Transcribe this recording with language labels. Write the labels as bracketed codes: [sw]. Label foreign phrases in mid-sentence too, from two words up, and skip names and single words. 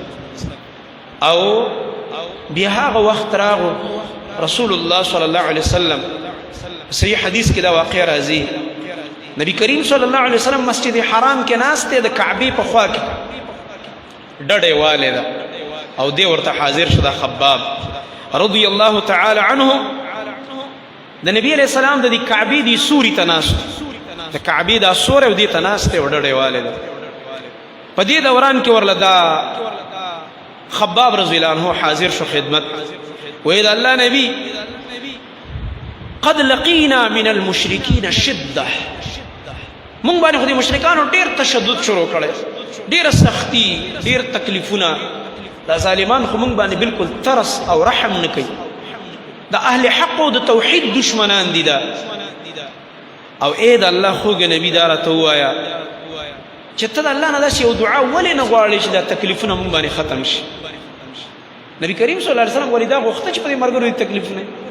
[ps] او بیا هغه وخت راغو رسول الله [ar] صلی الله علیه وسلم [ps] صحیح حدیث کې دا واقع راځي نبی کریم [ar] صلی الله علیه وسلم [ps] مسجد حرام کې ناست دی د کعبې په خوا کې ډډې والې ده او دی ورته حاضر شو دا خباب [ar] رضی الله تعالی عنه [ps] د نبی [ar] علیہ السلام [ps] د دې کعبې دې سوري ته ناست د کعبې دا سوری او دې ته ناست دی او ډډې والې ده په دې دوران کې ورله دا خباب [ar] رضی الله عنه [ps] حاضر شو خدمت ویل [ar] الله نبی قد لقینا من المشرکین شده [ps] مونږ باندې خو د مشرکانو ډېر تشدد شروع کړی ډېره سختي ډېر تکلیفونه دا ظالمان خو مونږ باندې بالکل ترس او رحم نه کوي د اهل حق او د توحید دشمنان دي دا او اې د الله خوږ نبی دا راته ووایه چې ته د الله نه داسې یو دعا ولې نه غواړې چې دا تکلیفونه مونږ باندې ختم شي نبی کریم [ar] صلی الله علیه وسلم [ps] ولې دا غوښته چې په دې ملګرو دې تکلیف نه